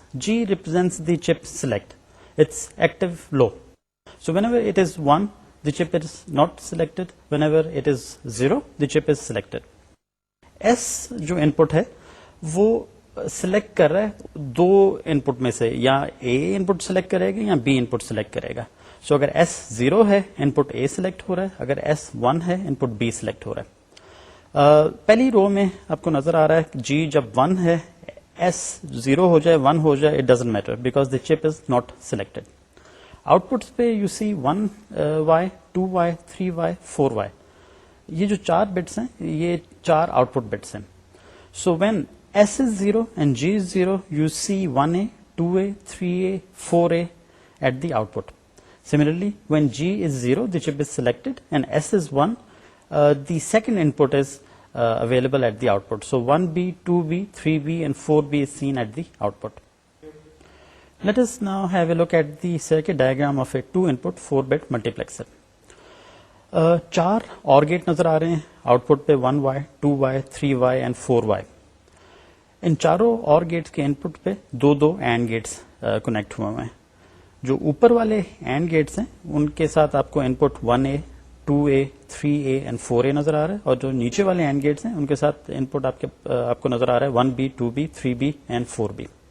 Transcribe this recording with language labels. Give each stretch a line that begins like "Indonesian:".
English: G represents the chip select. It's active low. So whenever it is 1, the chip is not selected. Whenever it is 0, the chip is selected.
Urdu: S جو input ہے وہ select کر رہا ہے 2 input میں سے، یا A input select کرے گا یا B input سلیکٹ کرے گا. سو اگر ایس 0 ہے ان پٹ اے سلیکٹ ہو رہا ہے، اگر ایس 1 ہے ان پٹ بی سلیکٹ ہو رہا ہے. پہلی رو میں آپ کو نظر آ رہا ہے جی جب 1 ہے، ایس 0 ہو جائے 1 ہو جائے،
English: It doesn't matter because the chip is not selected.
Urdu: آؤٹ پٹس پہ you C 1 Y 2 Y 3 Y 4 Y, یہ جو 4 بٹس ہیں یہ 4 آؤٹ پٹ بٹس ہیں.
English: So when S is 0 and G is 0 you see 1A 2A 3A 4A at the output. Similarly, when G is 0, the chip is selected, and S is 1, the second input is available at the output. So 1B, 2B, 3B, and 4B is seen at the output. Let us now have a look at the circuit diagram of a 2-input 4-bit multiplexer.
Urdu: 4 OR gate نظر آ رہے ہیں out put پہ 1Y, 2Y, 3Y and 4Y. ان چاروں OR Gates کے ان پٹ پہ 2 AND Gates connect ہوئے ہیں. جو اوپر والے اینڈ گیٹس ہیں ان کے ساتھ آپ کو ان پٹ 1A 2A 3A and 4A نظر آ رہا ہے، اور جو نیچے والے اینڈ گیٹس ہیں ان کے ساتھ ان پٹ آپ کو نظر آ رہا ہے 1B 2B 3B and 4B.